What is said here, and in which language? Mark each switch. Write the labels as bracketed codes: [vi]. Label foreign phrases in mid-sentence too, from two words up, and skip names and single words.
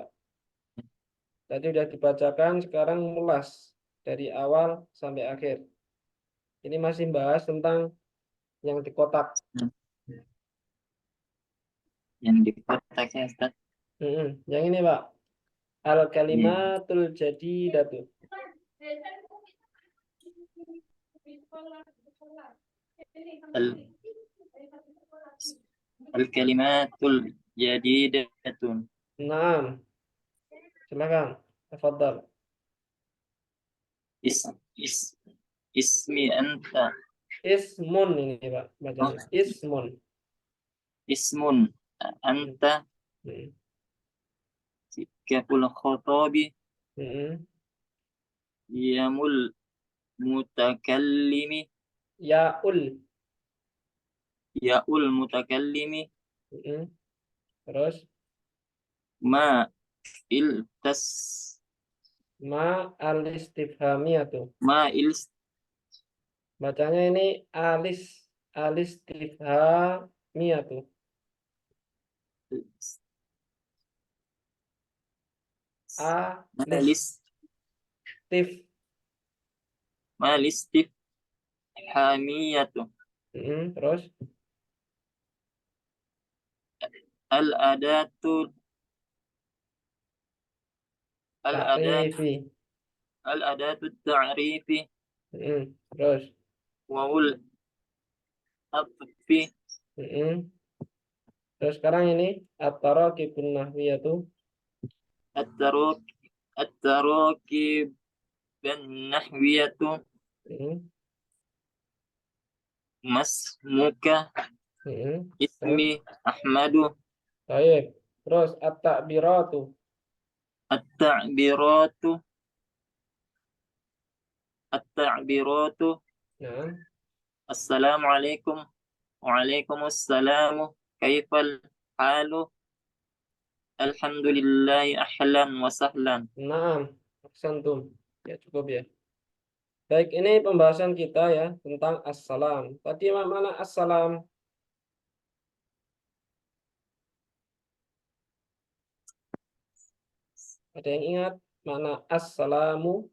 [id] Tadi udah dibacakan, sekarang mulas dari awal sampai akhir. Ini masih bahas tentang yang di kotak. Yang di kotaknya Ustaz. Yang ini Pak. [ar] الكلمة الجديدة. ال الكلمة الجديدة. [id] Naam. Silakan. Tafadhal. Is, is, [ar] اسمي أنت. [id] Ismun ini Pak. Bacanya. Ismun. [ar] اسم أنت Hmm. sikapul khotobi Hmm. ياء المتكلم Yaul. ياء المتكلم [id] Hmm. Terus ma iltas [ar] ما الاستفهامية. ma il [id] Bacanya ini al-istifhamiyatu. malis Alistif. malistif hamiyatu Terus [ar] الأداة الأداة ta'rifi. الأداة تعريف [id] Terus [ar] واو العطف [id] mm. Terus sekarang ini [ar] التراكيب النحوية. at-taruk at-tarakib dan nahwiyatu Mm. masmuka [id] Terus [ar] اسمي أحمد [id] baik. Terus at-ta'biratu. [ar] التعبيرات التعبيرات [id] Nah, [ar] السلام عليكم وعليكم السلام كيف الحال الحمد لله أهلا وسهلا. [id] naam. Aksantum. Ya cukup ya. Baik, ini pembahasan kita ya tentang assalam. Tadi mana assalam? Ada yang ingat mana assalamu?